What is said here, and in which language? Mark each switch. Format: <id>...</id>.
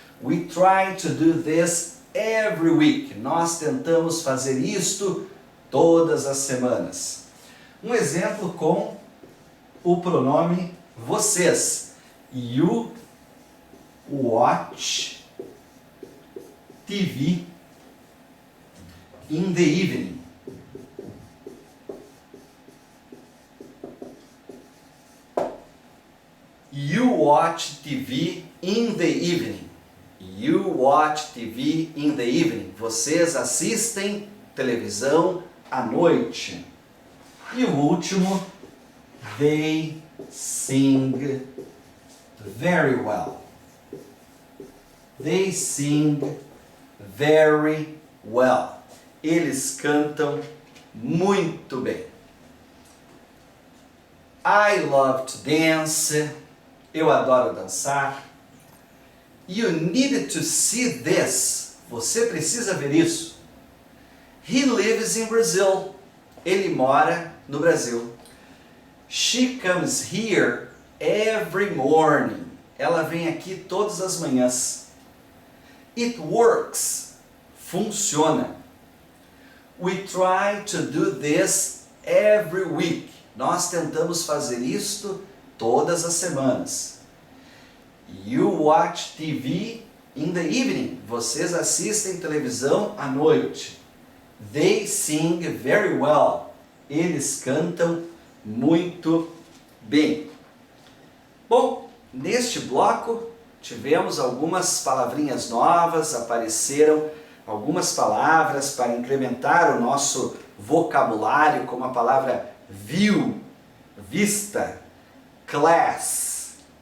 <en>We try to do this every week.</en> <pt>Nós tentamos fazer isto todas as semanas. Um exemplo com o pronome vocês.</pt> <en>You watch TV in the evening. You watch TV in the evening. You watch TV in the evening.</en> <pt>Vocês assistem televisão à noite. E o último,</pt> <en>they sing very well. They sing very well.</en> <pt>Eles cantam muito bem.</pt> <en>I love to dance.</en> <pt>Eu adoro dançar.</pt> <en>You need to see this.</en> <pt>Você precisa ver isso.</pt> <en>He lives in Brazil.</en> <pt>Ele mora no Brasil.</pt> <en>She comes here every morning.</en> <pt>Ela vem aqui todas as manhãs.</pt> <en>It works.</en> <pt>Funciona.</pt> <en>We try to do this every week.</en> <pt>Nós tentamos fazer isto todas as semanas.</pt> <en>You watch TV in the evening.</en> <pt>Vocês assistem televisão à noite.</pt> <en>They sing very well.</en> <pt>Eles cantam muito bem. Bom, neste bloco tivemos algumas palavrinhas novas, apareceram algumas palavras para incrementar o nosso vocabulário, como a palavra view, vista, class,</pt>